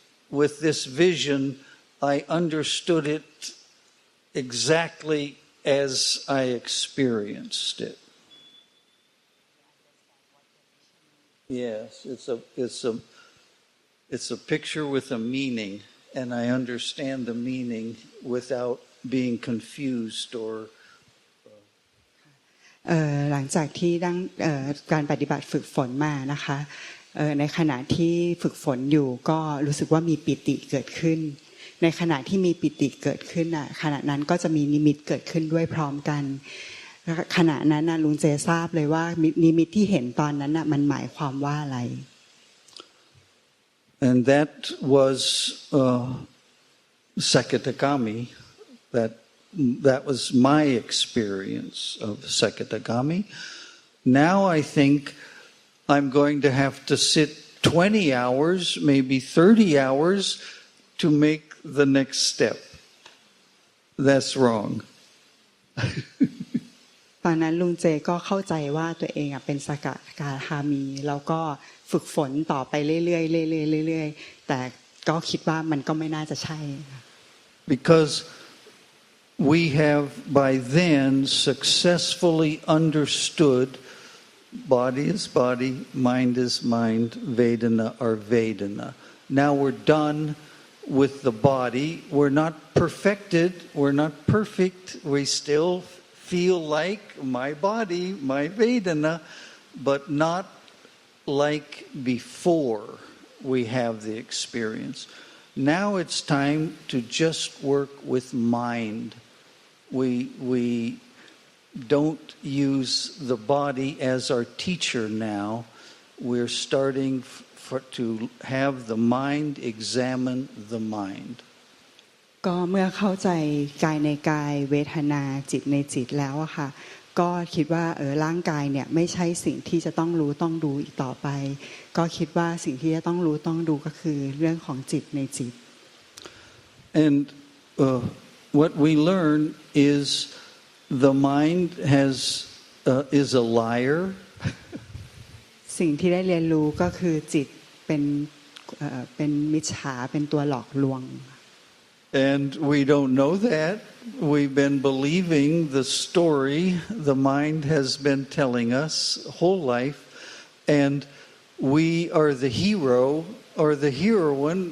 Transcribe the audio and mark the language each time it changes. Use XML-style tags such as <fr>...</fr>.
<en>With this vision, I understood it exactly as I experienced it. Yes, it's a picture with a meaning, and I understand the meaning without being confused or</en> <th>หลังจากที่การปฏิบัติฝึกฝนมานะคะในขณะที่ฝึกฝนอยู่ก็รู้สึกว่ามีปิติเกิดขึ้นในขณะที่มีปิติเกิดขึ้นขณะนั้นก็จะมีนิมิตเกิดขึ้นด้วยพร้อมกันขณะนั้นลุงเจทราบเลยว่านิมิตที่เห็นตอนนั้นมันหมายความว่าอะไร</th> <en>And that was Sakadagami. That was my experience of Sakadagami. Now I think I'm going to have to sit 20 hours, maybe 30 hours to make the next step. That's wrong.</en> <th>ตอนนั้นลุงเจก็เข้าใจว่าตัวเองเป็นสกทาคามีแล้วก็ฝึกฝนต่อไปเรื่อยๆเรื่อยๆแต่ก็คิดว่ามันก็ไม่น่าจะใช่</th> <en>Because we have by then successfully understood body is body, mind is mind, Vedana are Vedana. Now we're done with the body. We're not perfected. We're not perfect. We still feel like my body, my Vedana, but not like before we have the experience. Now it's time to just work with mind. We don't use the body as our teacher now. We're starting to have the mind examine the mind.</en> <th>ก็เมื่อเข้าใจกายในกายเวทนาจิตในจิตแล้วอะค่ะก็คิดว่าร่างกายเนี่ยไม่ใช่สิ่งที่จะต้องรู้ต้องดูอีกต่อไปก็คิดว่าสิ่งที่จะต้องรู้ต้องดูก็คือเรื่องของจิตในจิต</th> <en>And what we learn is the mind is a liar.</en> <th>สิ่งที่ได้เรียนรู้ก็คือจิตเป็นมิจฉาเป็นตัวหลอกลวง</th> <en>And we don't know that. We've been believing the story the mind has been telling us whole life, and we are the hero or the heroine.</en>